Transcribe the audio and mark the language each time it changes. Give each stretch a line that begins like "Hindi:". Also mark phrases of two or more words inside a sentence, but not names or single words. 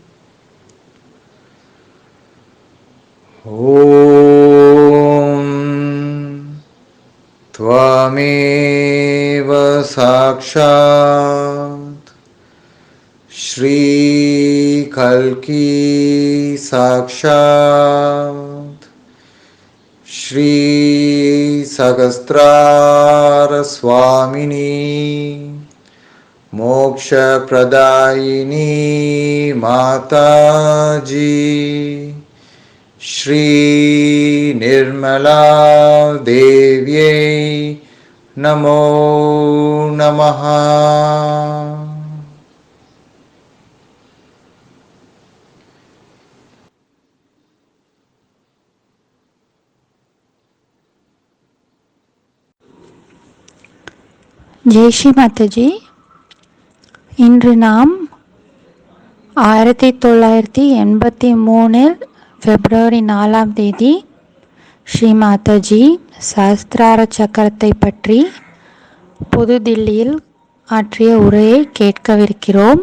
Sanskrit: ॐ त्वमेव साक्षात् श्री कल्कि சாக்ஷாத் श्री सहस्रार स्वामिनी मोक्ष प्रदायिनी माताजी श्री निर्मला देव्यै नमो नमः.
Hindi: जय श्री माताजी.
Tamil: இன்று நாம் 1983 பிப்ரவரி 4 ஸ்ரீ மாதாஜி சஹஸ்ரார சக்கரத்தை பற்றி புதுதில்லியில் ஆற்றிய உரையை கேட்கவிருக்கிறோம்.